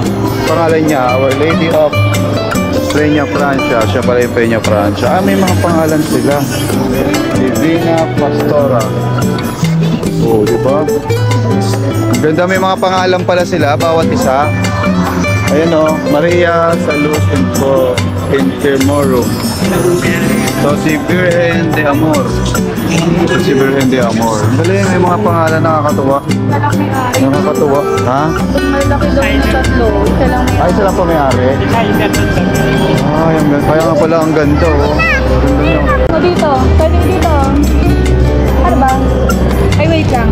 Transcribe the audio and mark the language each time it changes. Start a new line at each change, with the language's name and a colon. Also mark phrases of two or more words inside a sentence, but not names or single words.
Filipino: Pangalan niya, Our Lady of Peña Francia. Siya pala yung Peña Francia. May mga pangalan sila. Divina Pastora. Oh, diba? Ganda, may mga pangalan pala sila, bawat isa. Ayan o, Maria Salud Intermorum. So si Virgen de Amor. So si Virgen de Amor. Galing, may mga pangalan nakakatuwa. Nakakatuwa. Ha? May laki daw yung tatlo. Isa lang may... Ay, isa lang pa may-ari. Ay, kaya nga pala ang ganda oh. Ganda nyo. Dito, pwede dito. Ano ba? Ay, wait lang.